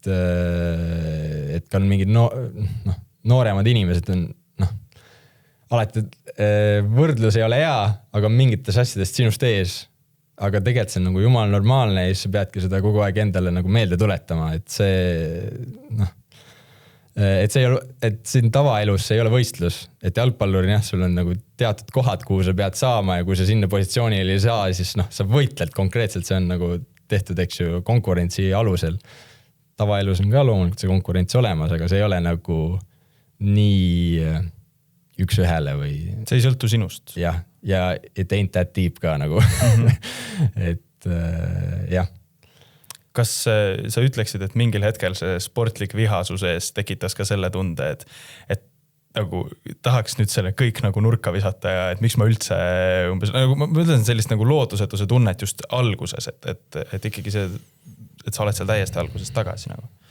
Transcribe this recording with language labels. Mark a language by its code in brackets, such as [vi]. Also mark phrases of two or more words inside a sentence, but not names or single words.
[et] ka on mingid nooremad inimesed on, alati võrdlus ei ole hea, aga mingites asjadest sinust ees, aga tegelikult see on nagu jumal normaalne ja siis sa peadki seda kogu aeg endale nagu meelde tuletama, et siin tavaelus see ei ole võistlus, et jalgpallurin sul on nagu teatud kohad, kuhu sa pead saama ja kui sa sinna positsioonil ei saa, siis sa võitled konkreetselt, see on nagu tehtud, eks ju, konkurentsi alusel. Tavaelus on ka loomulikult see konkurents olemas, aga see ei ole nagu nii üks ühele või... See ei sõltu sinust. Ja [en] it ain't that deep [et] ka nagu. Et jah. Kas sa ütleksid, et mingil hetkel see sportlik vihasuse ees tekitas ka selle tunde, et nagu tahaks nüüd selle kõik nagu nurka visata ja et miks ma üldse umbes, nagu ma ütlen sellist nagu lootusetuse tunnet just alguses, et ikkagi see, et sa oled seal täiesti alguses tagasi nagu?